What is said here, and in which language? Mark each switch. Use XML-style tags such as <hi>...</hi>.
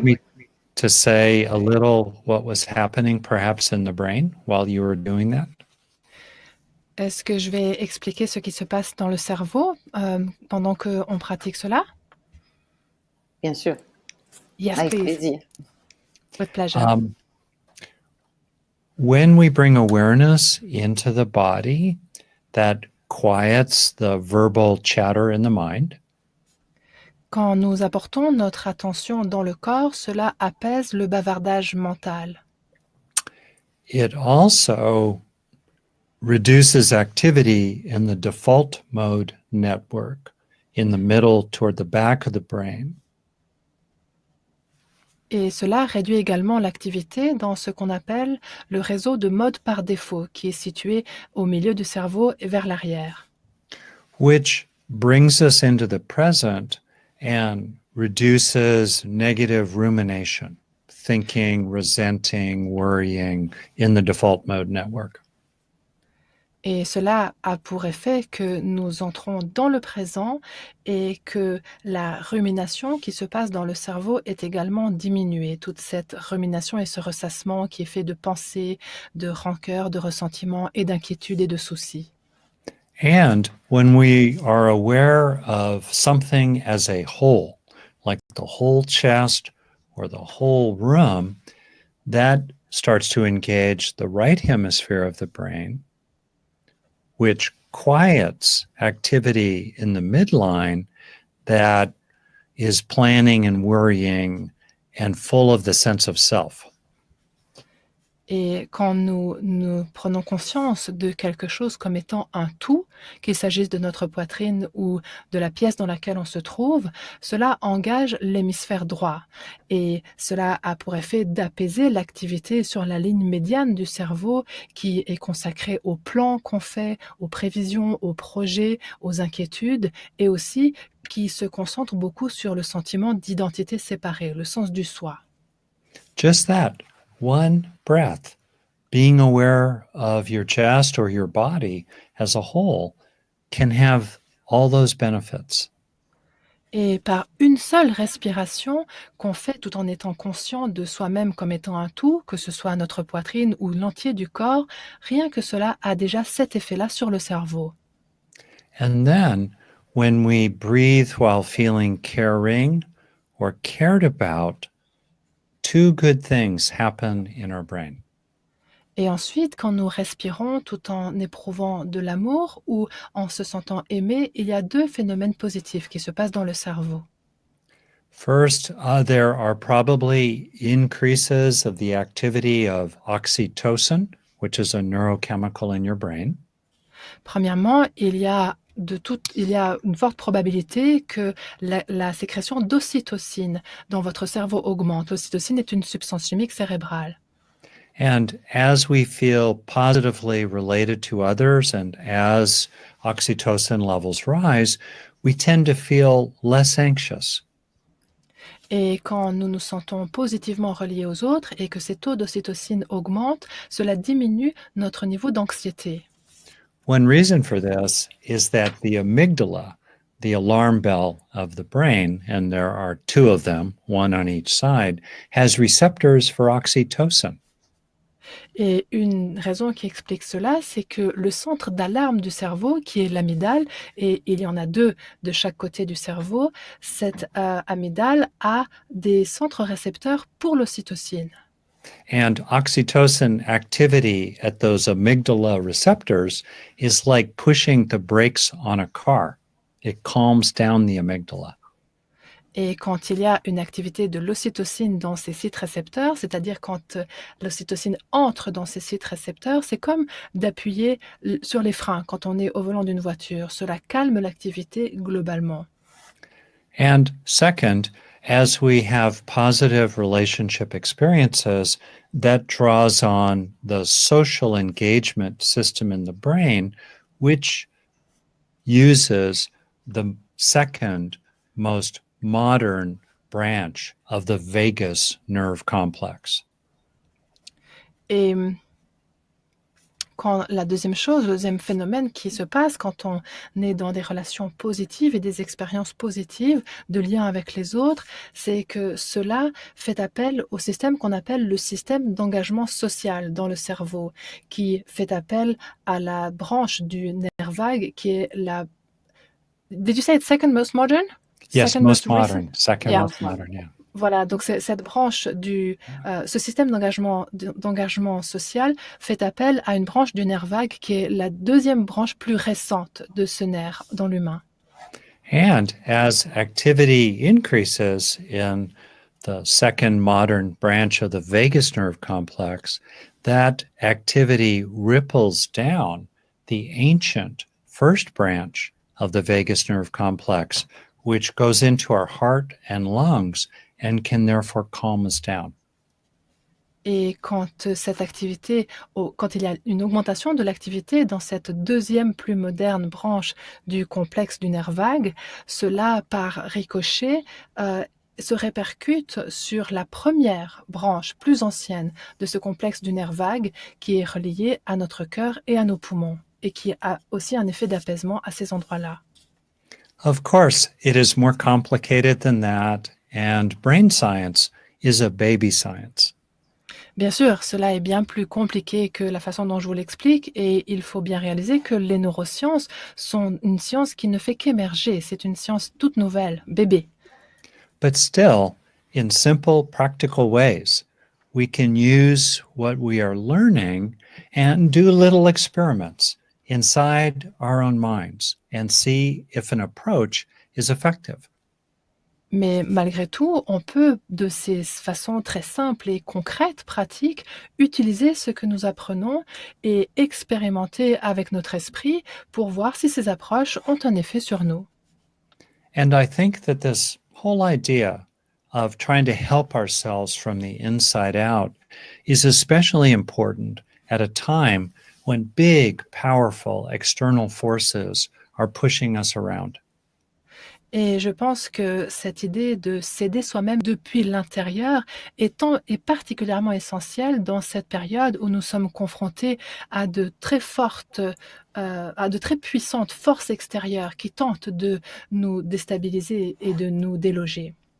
<en>me to say a little what was happening perhaps in the brain while you were doing that?</en> <fr>Est-ce que je vais expliquer ce qui se passe dans le cerveau pendant qu'on pratique cela? Bien sûr.</fr> <en>Yes,</en> <fr>Avec</fr> <en>please.</en> <fr>plaisir.</fr> <en>With pleasure. When we bring awareness into the body, that quiets the verbal chatter in the mind.</en> <fr>Quand nous apportons notre attention dans le corps, cela apaise le bavardage mental.</fr> <en>It also reduces activity in the default mode network in the middle toward the back of the brain.</en> <fr>Et cela réduit également l'activité dans ce qu'on appelle le réseau de mode par défaut, qui est situé au milieu du cerveau et vers l'arrière.</fr> <en>Which brings us into the present and reduces negative rumination, thinking, resenting, worrying in the default mode network.</en> <fr>Et cela a pour effet que nous entrons dans le présent et que la rumination qui se passe dans le cerveau est également diminuée. Toute cette rumination et ce ressassement qui est fait de pensées, de rancœur, de ressentiment et d'inquiétude et de soucis.</fr> <en>And when we are aware of something as a whole, like the whole chest or the whole room, that starts to engage the right hemisphere of the brain, which quiets activity in the midline that is planning and worrying and full of the sense of self.</en> <fr>Et quand nous prenons conscience de quelque chose comme étant un tout, qu'il s'agisse de notre poitrine ou de la pièce dans laquelle on se trouve, cela engage l'hémisphère droit. Et cela a pour effet d'apaiser l'activité sur la ligne médiane du cerveau qui est consacrée aux plans qu'on fait, aux prévisions, aux projets, aux inquiétudes, et aussi qui se concentre beaucoup sur le sentiment d'identité séparée, le sens du soi.</fr> <en>Just that. One breath, being aware of your chest or your body as a whole can have all those benefits.</en> <fr>Et par une seule respiration qu'on fait tout en étant conscient de soi-même comme étant un tout, que ce soit notre poitrine ou l'entier du corps, rien que cela a déjà cet effet-là sur le cerveau.</fr> <en>And then when we breathe while feeling caring or cared about, two good things happen in our brain.</en> <fr>Et ensuite, quand nous respirons tout en éprouvant de l'amour ou en se sentant aimé, il y a deux phénomènes positifs qui se passent dans le cerveau.</fr> <en>First, there are probably increases of the activity of oxytocin, which is a neurochemical in your brain.</en> <fr>Premièrement, il y a une forte probabilité que la sécrétion d'ocytocine dans votre cerveau augmente. L'ocytocine est une substance chimique cérébrale.</fr> <en>And as we feel positively related to others and as oxytocin levels rise, we tend to feel less anxious.</en> <fr>Et quand nous nous sentons positivement reliés aux autres et que ces taux d'ocytocine augmentent, cela diminue notre niveau d'anxiété.</fr> <en>One reason for this is that the amygdala, the alarm bell of the brain, and there are two of them, one on each side, has receptors for oxytocin.</en> <fr>Et une raison qui explique cela, c'est que le centre d'alarme du cerveau, qui est l'amygdale, et il y en a deux de chaque côté du cerveau, cette amygdale a des centres récepteurs pour l'ocytocine.</fr> <en>And oxytocin activity at those amygdala receptors is like pushing the brakes on a car. It calms down the amygdala.</en> <fr>Et quand il y a une activité de l'ocytocine dans ces sites récepteurs, c'est-à-dire quand l'ocytocine entre dans ces sites récepteurs, c'est comme d'appuyer sur les freins quand on est au volant d'une voiture. Cela calme l'activité globalement.</fr> <en>And second, as we have positive relationship experiences, that draws on the social engagement system in the brain, which uses the second most modern branch of the vagus nerve complex.</en> <fr>Et quand la deuxième chose, le deuxième phénomène qui se passe quand on est dans des relations positives et des expériences positives de lien avec les autres, c'est que cela fait appel au système qu'on appelle le système d'engagement social dans le cerveau, qui fait appel à la branche du nerf vague qui est la...</fr> <en>Did you say it's second most modern? Yes, Second most recent? modern, second Yeah. most modern, yeah.</en> <fr>Voilà, donc cette branche ce système d'engagement social fait appel à une branche du nerf vague qui est la deuxième branche plus récente de ce nerf dans l'humain.</fr> <en>And as activity increases in the second modern branch of the vagus nerve complex, that activity ripples down the ancient first branch of the vagus nerve complex, which goes into our heart and lungs and can therefore calm us down.</en> <fr>Et cette activité, quand il y a une augmentation de l'activité dans cette deuxième plus moderne branche du complexe du nerf vague, cela, par ricochet, se répercute sur la première branche plus ancienne de ce complexe du nerf vague qui est relié à notre cœur et à nos poumons et qui a aussi un effet d'apaisement à ces endroits-là.</fr> <en>Of course, it is more complicated than that, and brain science is a baby science.</en> <fr>Bien sûr, cela est bien plus compliqué que la façon dont je vous l'explique et il faut bien réaliser que les neurosciences sont une science qui ne fait qu'émerger. C'est une science toute nouvelle, bébé.</fr> <en>But still, in simple, practical ways, we can use what we are learning and do little experiments inside our own minds and see if an approach is effective.</en> <fr>Mais malgré tout, on peut, de ces façons très simples et concrètes, pratiques, utiliser ce que nous apprenons et expérimenter avec notre esprit pour voir si ces approches ont un effet sur nous.</fr> <en>And I think that this whole idea of trying to help ourselves from the inside out is especially important at a time when big, powerful external forces are pushing us around.</en> <fr>Et je pense que cette idée de s'aider soi-même depuis l'intérieur est particulièrement essentielle dans cette période où nous sommes confrontés à de très fortes, à de très puissantes forces extérieures qui tentent de nous déstabiliser et de nous déloger.</fr>